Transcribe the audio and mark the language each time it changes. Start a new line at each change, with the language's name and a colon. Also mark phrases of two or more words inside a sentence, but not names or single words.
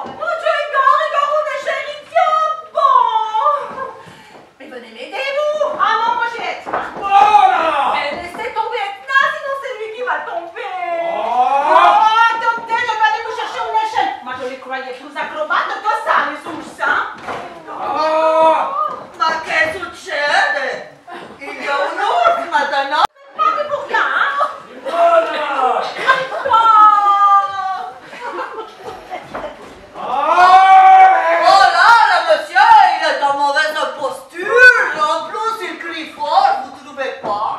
French: Mon Dieu, Igor, on est chéri, tiens bon. Mais venez m'aider, vous. Ah non, moi j'ai Edna. Voilà! Mais laissez tomber Edna, sinon c'est lui qui va tomber. Oh, attendez, je vais aller vous chercher une échelle. Moi, je les croyais plus acrobates que ça, les ours, hein. Ah!
Italian: Ma che succede?
French: Il y a un ours maintenant. Pas pour rien, hein? Voilà! Oh là, le monsieur, il est en mauvaise posture. En plus, il crie fort, vous trouvez pas?